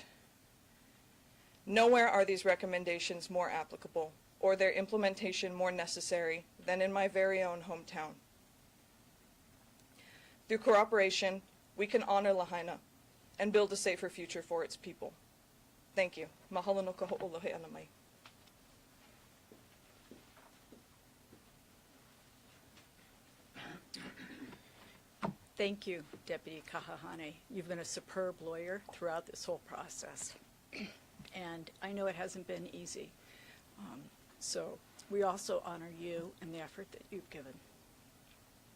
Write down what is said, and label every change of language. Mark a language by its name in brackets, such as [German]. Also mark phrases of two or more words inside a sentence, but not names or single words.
[English] Nowhere are these recommendations more applicable or their implementation more necessary than in my very own hometown. Through cooperation, we can honor Lahaina and build a safer future for its people. Thank you. [Hawaiian] Mahalo no ka ho'olohe ana mai. [English] Thank you, Deputy Kahahane. You've been a superb lawyer throughout this whole process. And I know it hasn't been easy. So we also honor you and the effort that you've given.